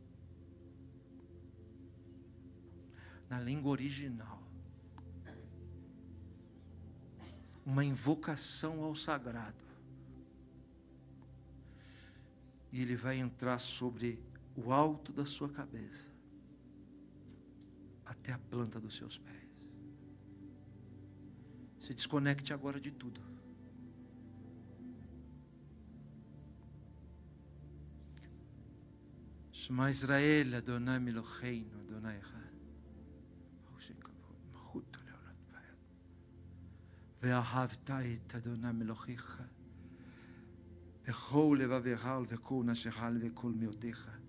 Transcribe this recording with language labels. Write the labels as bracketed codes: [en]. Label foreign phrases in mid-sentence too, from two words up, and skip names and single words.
[pt] Na língua original, uma invocação ao sagrado, e ele vai entrar sobre o alto da sua cabeça, até a planta dos seus pés. Se desconecte agora de tudo. [he] שמע ישראל אדוני אלוהינו אדוני אחד. ואהבת את אדוני מלוכיך בכל לבבך ובכל נפשך ובכל מאודך.